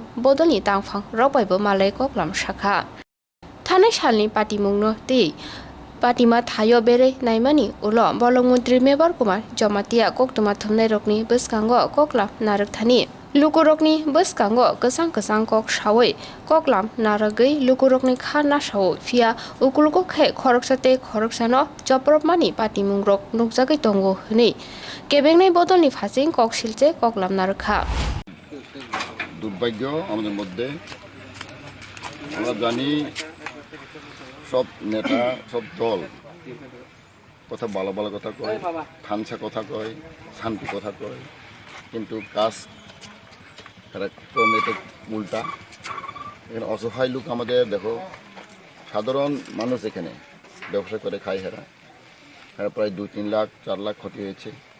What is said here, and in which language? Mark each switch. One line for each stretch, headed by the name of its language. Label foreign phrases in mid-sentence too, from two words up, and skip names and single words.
Kok Borok: Bodolni Tangphang Rokbaibo Malai Koklam Shakha Thanai salni patimungno tei patima thayo bere naimani ulo bolong mantri member Kumar Jamatia koktuma thumnai rokni bwskango koklam narak thani lukurokni bwskango kesang kok sawai koklam naragei lukurokni kha nasao fia ukulko khe khoroksate khoroksano jopropmani patimungrok nukjagai tongo hini kebengnai bodolni phasing kok silche koklam narakha
Bangla: দুর্ভাগ্য আমাদের মধ্যে আমরা জানি সব নেতা সব দল কথা ভালো ভালো কথা কয় থানসা কথা কয় শান্তি কথা কয় কিন্তু কাজ ক্রমে তো উল্টা এখানে অসহায় লোক আমাদের দেখো সাধারণ মানুষ এখানে ব্যবসা করে খায় হেরা প্রায় 2-3 লাখ 4 লাখ ক্ষতি হয়েছে